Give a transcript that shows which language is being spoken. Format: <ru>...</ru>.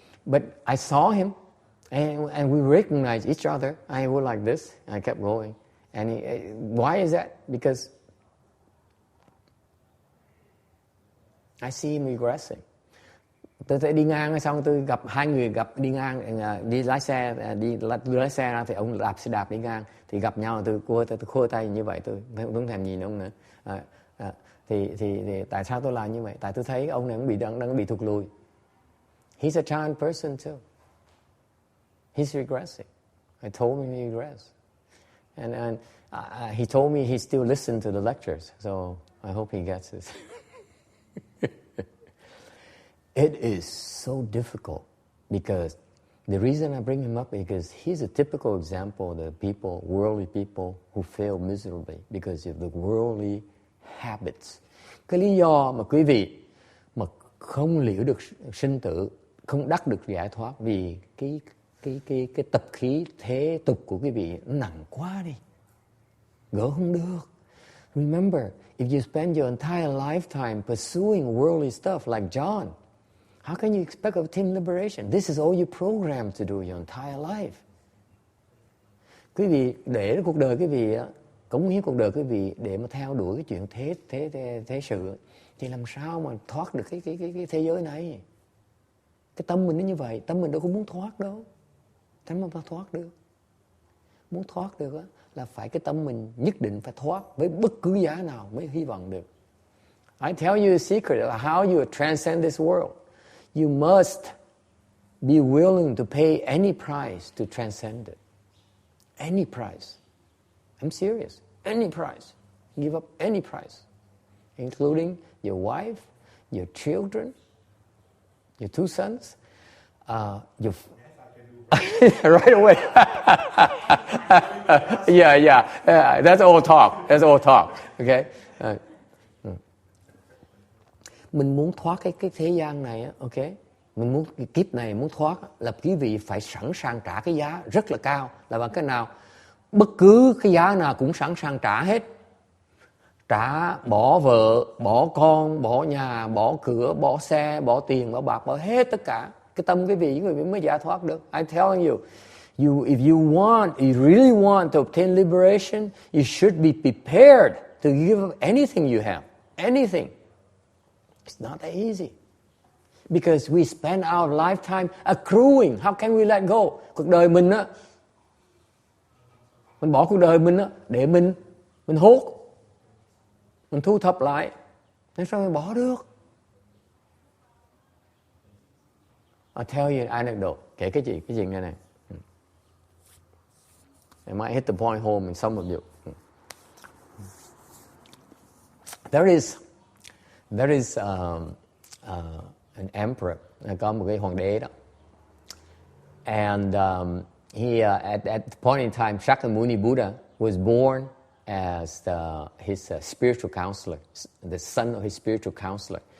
<en>But I saw him, and we recognized each other. I was like this. I kept going. And why is that? Because I see him regressing.</en> <vi>Tôi đi ngang xong tôi gặp hai người đi ngang đi lái xe ra thì ông đạp xe đạp đi ngang thì gặp nhau tôi khua tay như vậy, tôi không thèm nhìn ông nữa. Thì tại sao tôi làm như vậy? Tại tôi thấy ông này đang bị thụt lùi.</vi> <en>He's a child person too. He's regressing. I told him he regressed. And he told me he still listens to the lectures. So I hope he gets this. It is so difficult because the reason I bring him up is because he's a typical example of the people, worldly people who fail miserably because of the worldly habits.</en> <vi>Cái lý do mà quý vị mà không liễu được sinh tử, không đắc được giải thoát vì cái tập khí thế tục của quý vị nó nặng quá đi, gỡ không được.</vi> <en>Remember, if you spend your entire lifetime pursuing worldly stuff like John, how can you expect to obtain liberation? This is all you programmed to do your entire life.</en> <vi>Quý vị để cuộc đời quý vị cống hiến cuộc đời quý vị để mà theo đuổi cái chuyện thế sự thì làm sao mà thoát được cái thế giới này? Cái tâm mình nó như vậy, tâm mình đâu có muốn thoát đâu. Tâm mình phải thoát được. Muốn thoát được là phải cái tâm mình nhất định phải thoát với bất cứ giá nào mới hy vọng được.</vi> <en>I tell you a secret of how you transcend this world. You must be willing to pay any price to transcend it. Any price. I'm serious. Any price. Give up any price. Including your wife, your children, your two sons, your... right away. Yeah. That's all talk. Okay?</en> <vi>Mình muốn thoát cái thế gian này, ok? Mình muốn cái kiếp này muốn thoát là quý vị phải sẵn sàng trả cái giá rất là cao. Là bằng cái nào? Bất cứ cái giá nào cũng sẵn sàng trả hết. Trả, bỏ vợ, bỏ con, bỏ nhà, bỏ cửa, bỏ xe, bỏ tiền, bỏ bạc, bỏ hết tất cả. Cái tâm quý vị mới giải thoát được.</vi> <en>I'm telling you, if you really want to obtain liberation, you should be prepared to give up anything you have. Anything. It's not that easy. Because we spend our lifetime accruing. How can we let go?</en> <vi>Cuộc đời mình á, mình bỏ cuộc đời mình á để mình hốt, mình thu thập lại. Nên sao mình bỏ được?</vi> <en>I'll tell you an anecdote.</en> <vi>Kể cái gì này.</vi> <en>I might hit the point home in some of you. There is an emperor,</en> <vi>có một cái hoàng đế đó.</vi> <en>And he at the point in time, Shakyamuni Buddha was born as his spiritual counselor, the son of his spiritual counselor.</en>